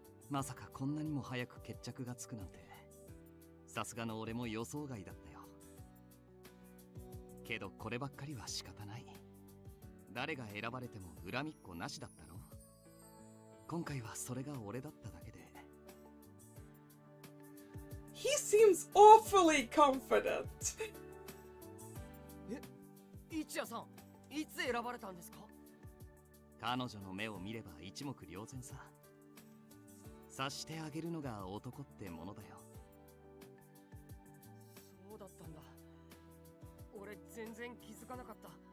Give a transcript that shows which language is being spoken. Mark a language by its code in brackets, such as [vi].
[ja] まさかこんなにも早く決着がつくなんて、さすがの俺も予想外だったよ。けどこればっかりは仕方ない。誰が選ばれても恨みっこなしだったろ。今回はそれが俺だっただけで。 [en] He seems awfully confident. [ja] 一夜さん、いつ選ばれたんですか？彼女の目を見れば一目瞭然さ。察してあげるのが男ってものだよ。そうだったんだ。俺全然気づかなかった。